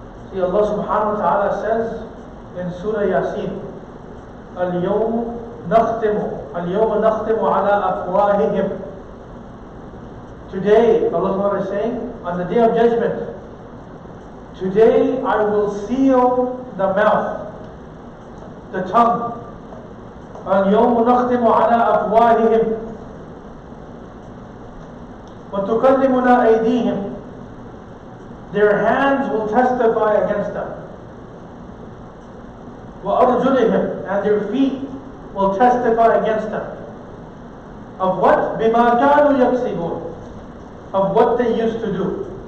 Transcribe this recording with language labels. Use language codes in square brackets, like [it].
[en] See, Allah subhanahu wa ta'ala says in Surah Yasin, [ar] اليوم نختم على أفواههم. [en] Today, Allah subhanahu wa ta'ala is saying, on the day of judgment, today I will seal the mouth, the tongue. [ar] اليوم نختم على أفواههم وتكلمنا أيديهم. [en] Their hands will testify against them. [ar] وأرجلهم, [en] and their feet will testify against them. Of what? [ar] بما كانوا يكسبون, [en] of what they used to do.